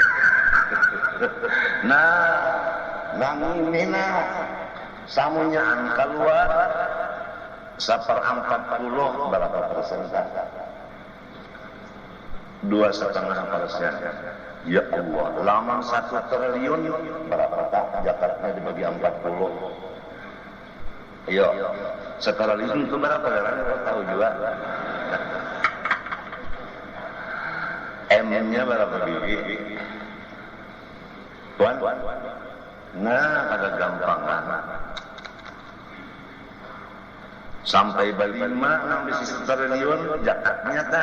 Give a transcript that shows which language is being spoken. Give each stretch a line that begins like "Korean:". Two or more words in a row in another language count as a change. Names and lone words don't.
Banjar: Nang ini samunyaan keluar 1/40 berapa persen? 2,5%. Ya Allah, laman 1 triliun berapa tak zakatnya dibagi 40? Ayo, 1 triliun itu berapa? Kalian tahu juga. M-nya berapa biji? Tuan? Nah, ada gampangan. Sampai balima nang bisi 1 triliun zakatnya tah.